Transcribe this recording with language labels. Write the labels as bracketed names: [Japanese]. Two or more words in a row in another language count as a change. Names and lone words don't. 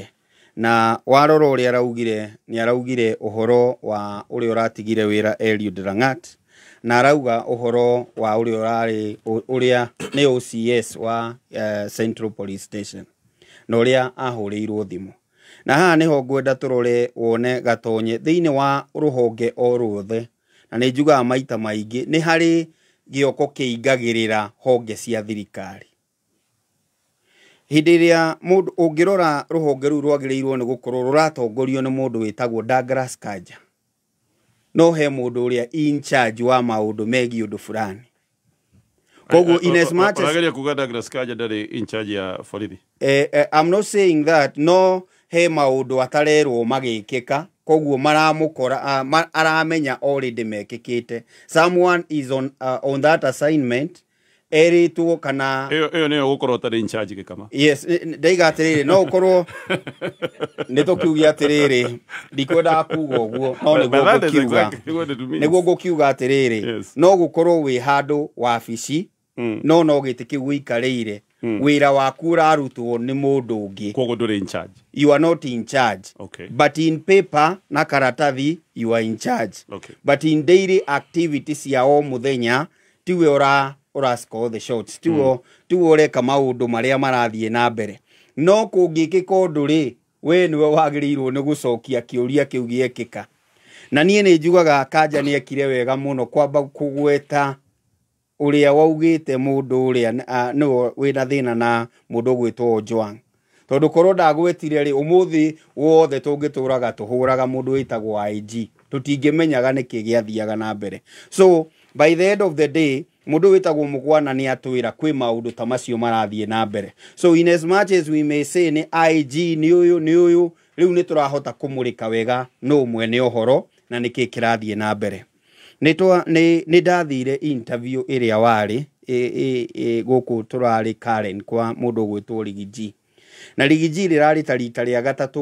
[Kikuyu] na warora ũrĩa araugire nĩ araugire ũhoro wa ũrĩa ũratigire wĩra Eliud Langat na arauga ũhoro wa ũrĩa nĩ OCS wa Central Police Station na ũrĩa ahũrĩirwo thimũ na haha nĩho ngwenda tũrore wone gatonye thĩinĩ wa rũhonge o ruothe na nĩ njugaga maita maingĩ nĩ harĩ gĩoko kĩingagĩrĩra honge cia thirikari. Hĩndĩ ĩrĩa mũndũ ũngĩrora rũhonge rũu rwagĩrĩirwo nĩ gũkorwo rũratongorio nĩ mũndũ wĩtagwo Douglas Kanja no he mũndũ ũrĩa [English] in charge [Kikuyu] wa maũndũ megiĩ ũndũ fulani. [English] Koguo in as much as [Kikuyu] ũragĩria kuga Douglas Kanja ndarĩ [English] in charge [Kikuyu] ya borithi. [English] I'm not saying that [Kikuyu] no he maũndũ atarerwo magĩkĩka koguo maramũkora aramenya already mekĩkĩte. [English] Someone is on that assignment [Kikuyu] erĩtwo kana ĩyo nĩyo gũkorwo tarĩ [English] in charge [Kikuyu] gĩkama. Yes ndaiga atĩrĩrĩ no ũkorwo nĩ tũkiugia atĩrĩrĩ ndikwenda kuga ũguo no nĩguo ngũkiuga atĩrĩrĩ no gũkorwo wĩ handũ wabici no gĩtĩ kĩu gĩikarĩire wĩra waku ũrarutwo nĩ mũndũ ũngĩ koguo ndũrĩ [English] in charge. You are not in charge. Okay. But in paper [Kikuyu] na karatathi [English] you are in charge. Okay. But in daily activities [Kikuyu] ya o mũthenya tiwe [English] score the shots [Kikuyu] tiwe ũreka maũndũ marĩa marathiĩ na mbere no kũngĩkĩka ũndũ rĩ we nĩwe wagĩrĩirwo nĩ gũcokia kĩũria kĩu gĩekĩka na niĩ nĩ njugaga Kanja nĩ ekire wega mũno kwamba kũgweta ũrĩa waugĩte mũndũ ũrĩa nĩwe wĩna thĩna na mũndũ gwĩtwo Ojwang tondũ korwo ndagwetire rĩ ũmũthĩ wothe tũngĩtũraga tũhũraga mũndũ wĩtagwo IG tũtingĩmenyaga nĩkĩ gĩathiaga na mbere. [English] So by the end of the day [Kikuyu] mũndũ wĩtagwo Mũgwana nĩ atwĩra kwĩ maũndũ ta macio marathiĩ na mbere. [English] So in as much as we may say [Kikuyu] nĩ IG nĩ ũyũ rĩu nĩ tũrahota kũmũrĩka wega no mwene ũhoro na nĩkĩ kĩrathiĩ na mbere. Nĩ ndathire interview ĩrĩa warĩ gũkũ tũrarĩ Karen kwa mũndũ gwĩtwo Rigiji na Rigiji rĩrarĩ ta rita rĩa gatatũ